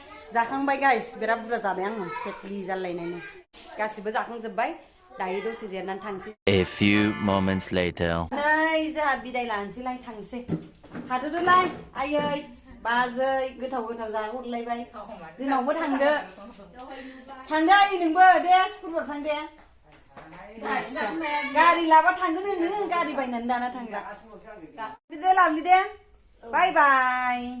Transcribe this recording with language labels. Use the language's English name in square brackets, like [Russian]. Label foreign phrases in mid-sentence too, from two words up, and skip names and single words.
[Bodo] जाखांबाय गाइस बिराद बुरजा जाबाय आङो पेटलि जालायनायनो गासिबो जाखांजोब्बाय दायो दसे जिरनानै थांसै [English] A few moments later. [Bodo] नै जोंहा बिदाय लानोसैलाय थांसै हाथ'दोलाय आयै बाजै गोथाव गोथाव जाहरलायबाय जोंनावबो थांदो आयै नोंबो दे स्कुलफ्राव थां दे गारि लाबा थांगोन नोङो गारि बायनानै दाना थांग्रा दे लाबनि दे [English] bye bye